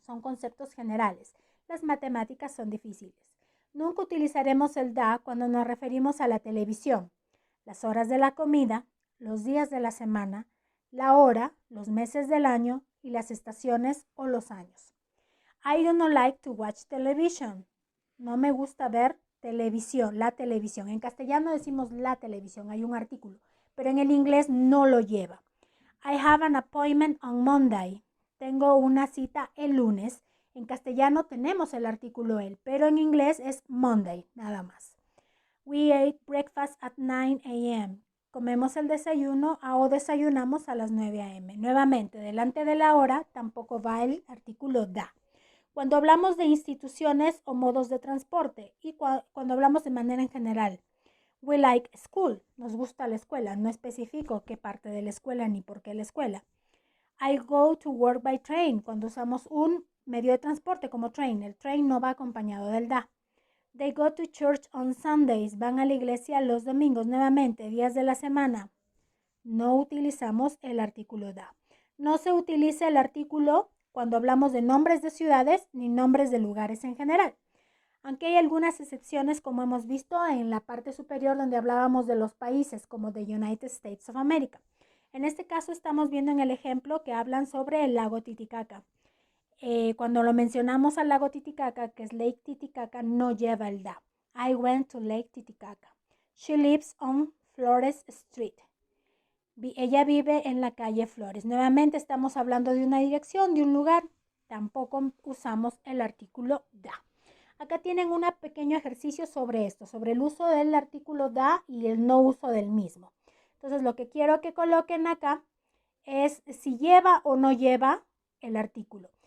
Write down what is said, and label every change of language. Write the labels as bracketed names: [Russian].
[Spanish] Son conceptos generales. Las matemáticas son difíciles. Nunca utilizaremos el da cuando nos referimos a la televisión, las horas de la comida, los días de la semana, la hora, los meses del año y las estaciones o los años. [English] I do not like to watch television. [Spanish] No me gusta ver televisión, la televisión. En castellano decimos la televisión, hay un artículo, pero en el inglés no lo lleva. [English] I have an appointment on Monday. [Spanish] Tengo una cita el lunes. En castellano tenemos el artículo el, pero en inglés es Monday, nada más. [English] We ate breakfast at 9 a.m. [Spanish] Comemos el desayuno o desayunamos a las 9 a.m. Nuevamente, delante de la hora tampoco va el artículo da. Cuando hablamos de instituciones o modos de transporte y cuando hablamos de manera en general. [English] We like school. [Spanish] Nos gusta la escuela. No especifico qué parte de la escuela ni por qué la escuela. [English] I go to work by train. [Spanish] Cuando usamos un medio de transporte como train. El train no va acompañado del da. [English] They go to church on Sundays. [Spanish] Van a la iglesia los domingos. Nuevamente, días de la semana. No utilizamos el artículo da. No se utiliza el artículo cuando hablamos de nombres de ciudades ni nombres de lugares en general. Aunque hay algunas excepciones, como hemos visto en la parte superior donde hablábamos de los países, como the United States of America. En este caso estamos viendo en el ejemplo que hablan sobre el lago Titicaca. Cuando lo mencionamos al lago Titicaca, que es Lake Titicaca, no lleva el da. [English] I went to Lake Titicaca. She lives on Flores Street. [Spanish] Ella vive en la calle Flores. Nuevamente estamos hablando de una dirección, de un lugar. Tampoco usamos el artículo da. Acá tienen un pequeño ejercicio sobre esto, sobre el uso del artículo da y el no uso del mismo. Entonces, lo que quiero que coloquen acá es si lleva o no lleva el artículo.